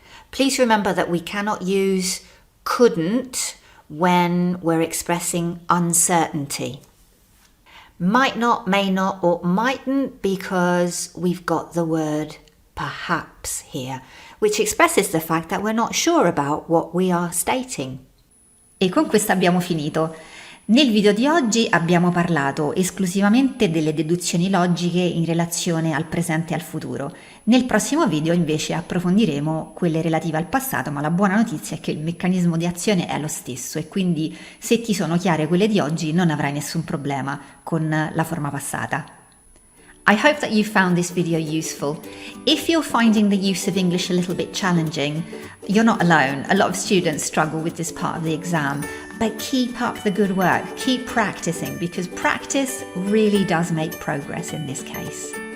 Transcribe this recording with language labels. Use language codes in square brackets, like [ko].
[en] Please remember that we cannot use couldn't when we're expressing uncertainty. Might not, may not, or mightn't because we've got the word perhaps here, which expresses the fact that we're not sure about what we are stating. [it] E con questo abbiamo finito. Nel video di oggi abbiamo parlato esclusivamente delle deduzioni logiche in relazione al presente e al futuro. Nel prossimo video invece approfondiremo quelle relative al passato, ma la buona notizia è che il meccanismo di azione è lo stesso e quindi se ti sono chiare quelle di oggi non avrai nessun problema con la forma passata. [en] I hope that you found this video useful. If you're finding the use of English a little bit challenging, you're not alone. A lot of students struggle with this part of the exam, but keep up the good work. Keep practicing because practice really does make progress in this case.